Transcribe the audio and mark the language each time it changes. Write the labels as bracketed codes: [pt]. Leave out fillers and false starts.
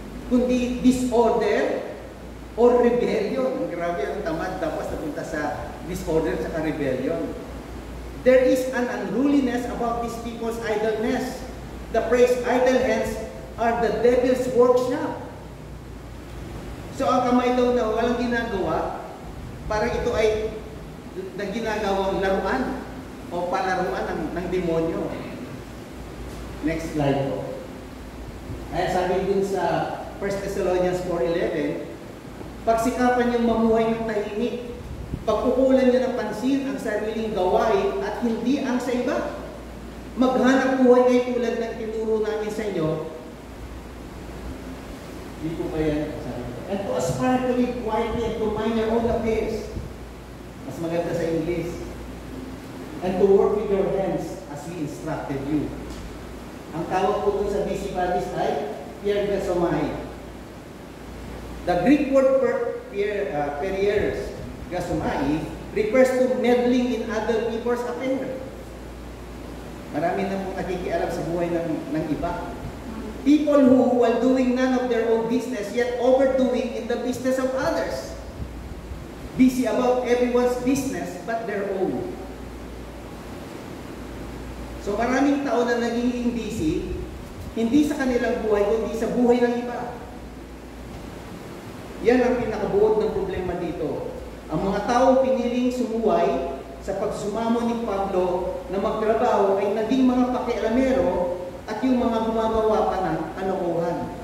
[tl] Kundi [en] disorder or rebellion. [tl] Grabe ang tamad, tapos napunta sa disorder at rebellion. [en] There is an unruliness about these people's idleness. The phrase idle hands are the devil's workshop. [tl] So ang kamay daw na walang ginagawa, parang ito ay na ginagawang laruan o palaruan ng demonyo. [en] Next slide [tl] po. Ay sabi dun sa 1 Thessalonians 4:11, pagsikapan niyong mamuhay ng tahimik, pagkukulan niyo ng pansin ang sariling gawain at hindi ang sa iba. Maghanap buhay kayo tulad ng tinuro namin sa inyo. Hindi po ba yan? [en] And to aspire to live quietly and to mind your own affairs. [tl] Mas maganda sa English. [en] And to work with your hands as we instructed you. [tl] Ang tawag po dun sa busybodies ay piergasomai. [en] The Greek word piergasomai refers to meddling in other people's affairs. [tl] Marami na pong nakikialam sa buhay ng iba. [en] People who, while doing none of their own business, yet overdoing in the business of others. Busy about everyone's business but their own. [tl] So maraming tao na nagiging busy, hindi sa kanilang buhay, kundi sa buhay ng iba. Yan ang pinakabuod ng problema dito. Ang mga taong piniling sumuway sa pagsumamo ni Pablo na magtrabaho ay naging mga pakialamero at yung mga gumagawa pa ng kalokohan.